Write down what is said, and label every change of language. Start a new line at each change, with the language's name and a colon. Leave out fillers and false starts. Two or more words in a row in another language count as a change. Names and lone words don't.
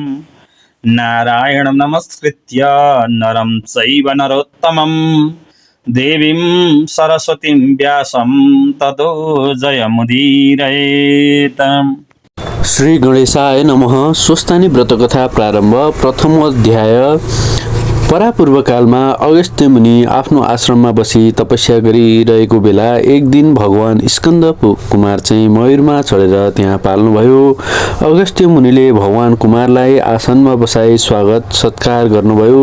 Sanskrit: नारायणं नमस्कृत्य नरं चैव नरोत्तमं देवीं सरस्वतीं व्यासं ततो जयमुदीरयेत्। श्री गणेशाय नमः। स्वस्थानी व्रतकथा प्रारम्भ।
Nepali: प्रथम अध्याय। परापूर्व कालमा अगस्त्य मुनि आफ्नो आश्रममा बसी तपस्या गरिरहेको बेला एक दिन भगवान स्कन्द कुमार चाहिँ मयूरमा चढेर त्यहाँ पाल्नुभयो। अगस्त्य मुनिले भगवान कुमारलाई आसनमा बसाई स्वागत सत्कार गर्नुभयो।